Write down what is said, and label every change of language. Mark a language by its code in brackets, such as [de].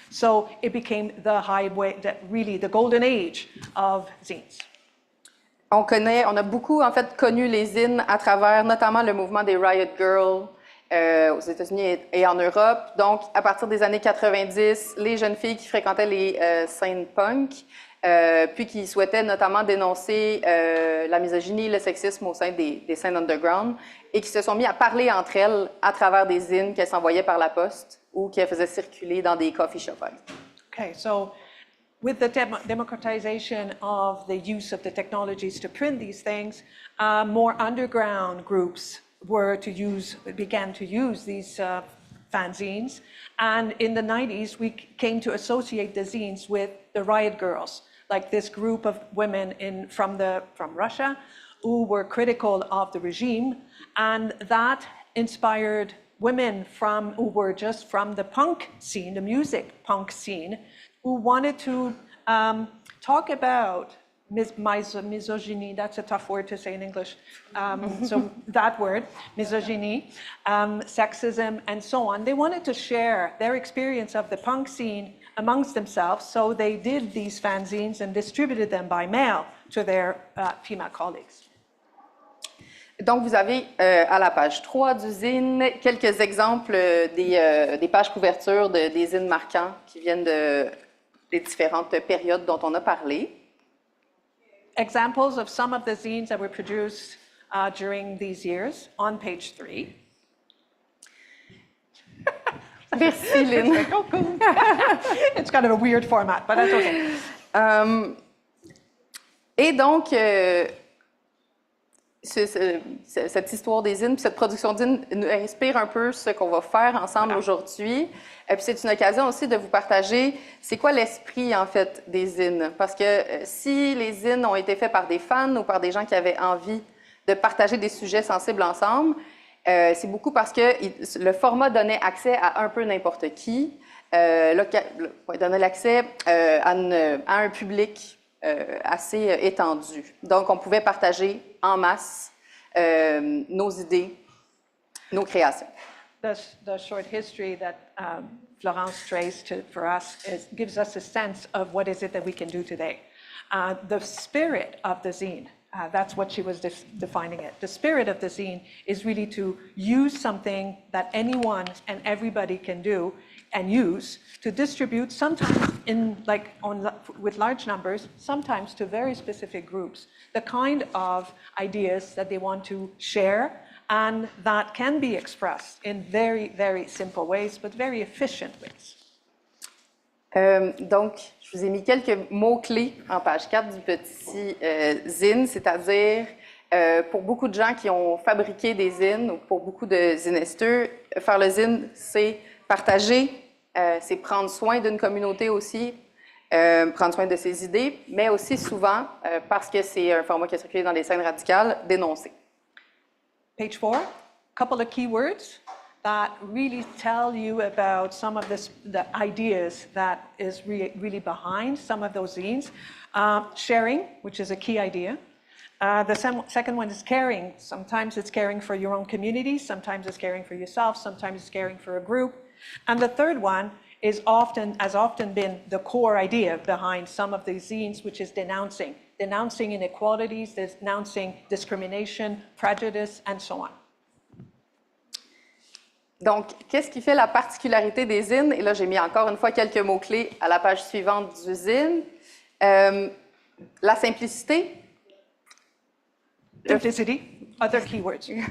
[en] So it became the highway, really the golden age of zines. [fr] On a beaucoup en fait connu les zines à travers notamment le mouvement des Riot Girls aux États-Unis et en Europe. Donc, à partir des années 90, les jeunes filles qui fréquentaient les scènes punk, puis qui souhaitaient notamment dénoncer la misogynie, le sexisme au sein des scènes underground, et qui se sont mis à parler entre elles à travers des zines qu'elles s'envoyaient par la poste ou qu'elles faisaient circuler dans des coffee shops. [en] Okay, so with the democratization of the use of the technologies to print these things, more underground groups began to use these fanzines. And in the 90s, we came to associate the zines with the Riot Girls, like this group of women from Russia who were critical of the regime. And that inspired women who were just from the punk scene, the music punk scene, who wanted to talk about misogyny, that's a tough word to say in English, so that word, misogyny, sexism, and so on. They wanted to share their experience of the punk scene amongst themselves, so they did these fanzines and distributed them by mail to their female colleagues. [fr] Donc, vous avez à la page 3 du zine quelques exemples des pages couvertures des zines marquants qui viennent des différentes périodes dont on a parlé. [en] Examples of some of the zines that were produced during these years on page 3. [fr] Merci, Lynn. [en] It's kind of a weird format, but that's okay. [fr] Et donc, cette histoire des zines, cette production de zines nous inspire un peu ce qu'on va faire ensemble aujourd'hui. Et puis c'est une occasion aussi de vous partager c'est quoi l'esprit en fait des zines. Parce que si les zines ont été faits par des fans ou par des gens qui avaient envie de partager des sujets sensibles ensemble, c'est beaucoup parce que le format donnait accès à un peu n'importe qui, donnait l'accès à un public assez étendu. Donc, on pouvait partager en masse nos idées, nos créations. [en] The short history that Florence traced for us gives us a sense of what is it that we can do today. The spirit of the zine, that's what she was defining it. The spirit of the zine is really to use something that anyone and everybody can do and use to distribute, sometimes with large numbers, sometimes to very specific groups, the kind of ideas that they want to share and that can be expressed in very, very simple ways, but very efficient ways. [fr] Donc, je vous ai mis quelques mots-clés en page 4 du petit zine, c'est-à-dire pour beaucoup de gens qui ont fabriqué des zines, ou pour beaucoup de zinesteurs, faire le zine, c'est partager, c'est prendre soin d'une communauté aussi, prendre soin de ses idées, mais aussi souvent, parce que c'est un format qui est circulé dans les scènes radicales, dénoncer. [en] Page 4, a couple of keywords that really tell you about some of the ideas that is really behind some of those zines. Sharing, which is a key idea. The second one is caring. Sometimes it's caring for your own community, sometimes it's caring for yourself, sometimes it's caring for a group. And the third one has often been the core idea behind some of these zines, which is denouncing inequalities, denouncing discrimination, prejudice, and so on. [fr] Donc, qu'est-ce qui fait la particularité des zines? Et là, j'ai mis encore une fois quelques mots-clés à la page suivante du zine. La simplicité. [en] Simplicity, other keywords.